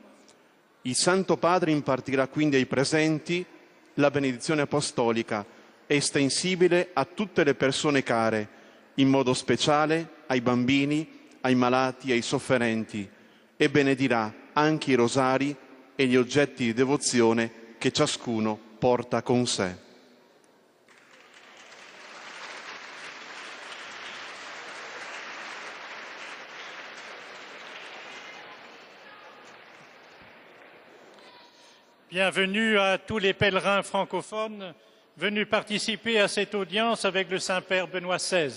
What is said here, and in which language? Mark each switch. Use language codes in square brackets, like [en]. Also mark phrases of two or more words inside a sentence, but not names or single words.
[it] Il Santo Padre impartirà quindi ai presenti la benedizione apostolica, estensibile a tutte le persone care, in modo speciale ai bambini, ai malati e ai sofferenti, e benedirà anche i rosari e gli oggetti di devozione che ciascuno porta con sé. [fr] Bienvenue à tous les pèlerins francophones venus participer à cette audience avec le Saint-Père Benoît XVI.